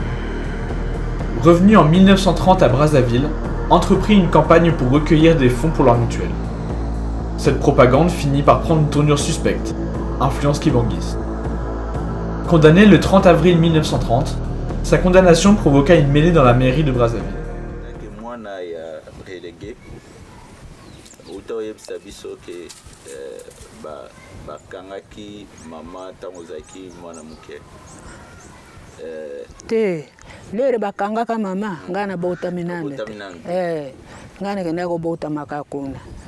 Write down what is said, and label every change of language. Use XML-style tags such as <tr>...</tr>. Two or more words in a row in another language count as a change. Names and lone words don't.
<fr>Revenu en 1930 à Brazzaville, entreprit une campagne pour recueillir des fonds pour leur mutuelle. Cette propagande finit par prendre une tournure suspecte, influence kibanguiste. Condamné le 30 avril 1930, sa condamnation provoqua une mêlée dans la mairie de Brazzaville.</fr> <ln>mwana ya relégué uta oyebisa biso ke bakangaki mama ntango ozalaki mwana moke te lere bakangaka mama ngai nabotami nande ngai nakenda kobotamaka kuna</ln>